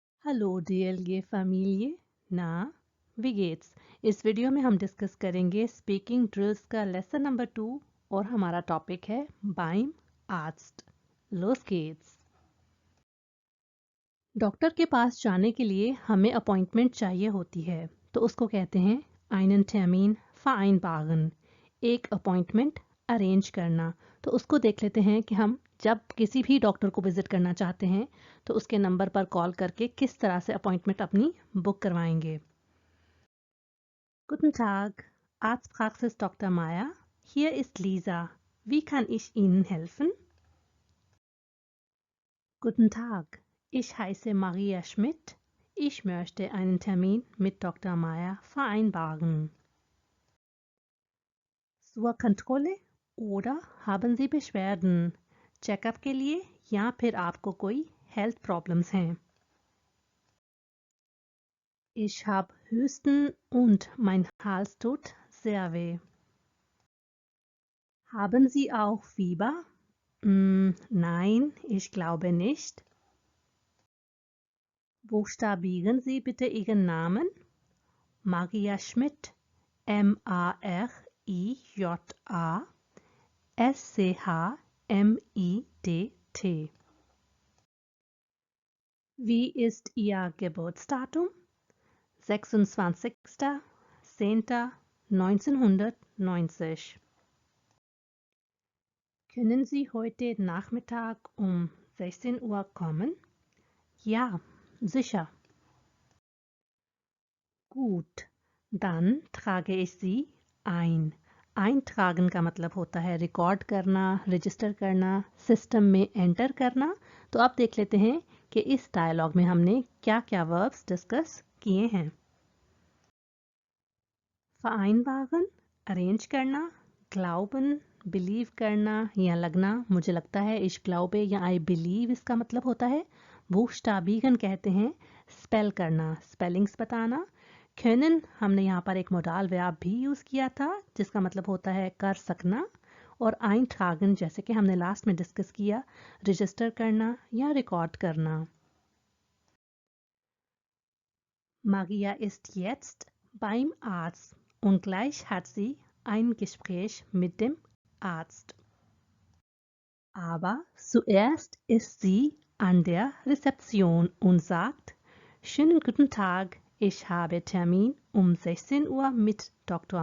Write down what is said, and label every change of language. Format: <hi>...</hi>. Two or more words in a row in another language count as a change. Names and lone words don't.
<de>Hallo DLG Familie, na, wie geht's?</de> <hi>इस वीडियो में हम डिस्कस करेंगे</hi> <en>speaking drills</en> <hi>का</hi> <en>lesson number 2</en> <hi>और हमारा टॉपिक है</hi> <de>beim Arzt. Los geht's।</de> <hi>डॉक्टर के पास जाने के लिए हमें अपॉइंटमेंट चाहिए होती है तो उसको कहते हैं</hi> <de>einen Termin vereinbaren,</de> <hi>एक</hi> <en>appointment arrange</en> <hi>करना। तो उसको देख लेते हैं कि हम जब किसी भी डॉक्टर को विजिट करना चाहते हैं तो उसके नंबर पर कॉल करके किस तरह से अपॉइंटमेंट अपनी बुक करवाएंगे।</hi> <de>Guten Tag, Arztpraxis Dr. Meyer. Hier ist Lisa. Wie kann ich Ihnen helfen? Guten Tag, ich heiße Maria Schmidt. Ich möchte einen Termin mit Dr. Meyer vereinbaren. zur Kontrolle oder haben Sie Beschwerden?</de> <hi>चेकअप के लिए या फिर आपको कोई</hi> <en>health problems</en> <hi>हैं?</hi> <de>Ich habe Husten und mein Hals tut sehr weh. Haben Sie auch Fieber? Nein, ich glaube nicht. Buchstabieren Sie bitte Ihren Namen. Maria Schmidt. M-A-R-I-J-A S-C-H-M-I-D-T. Wie ist Ihr Geburtsdatum? 26.10.1990. Können Sie heute Nachmittag um 16 Uhr kommen? Ja, sicher. Gut, dann trage ich Sie ein.</de> <hi>eintragen का मतलब होता है रिकॉर्ड करना, रजिस्टर करना, सिस्टम में एंटर करना। तो आप देख लेते हैं कि इस डायलॉग में हमने क्या क्या</hi> <en>verbs discuss</en> <hi>किए हैं। vereinbaren अरेंज करना, glauben बिलीव करना या लगना, मुझे लगता है</hi> <de>ich glaube</de> <hi>या</hi> <en>I believe</en> <hi>इसका मतलब होता है। buchstabieren कहते हैं स्पेल करना, स्पेलिंग्स बताना। können हमने यहाँ पर एक</hi> <en>modal verb</en> <hi>भी यूज़ किया था जिसका मतलब होता है कर सकना। और eintragen जैसे कि हमने लास्ट में डिस्कस किया रजिस्टर करना या रिकॉर्ड करना।</hi> <de>Maria ist jetzt beim Arzt und gleich hat sie ein Gespräch mit dem Arzt. Aber zuerst ist sie an der Rezeption und sagt: Schönen guten Tag, ich habe Termin um 16 Uhr mit Dr.</de>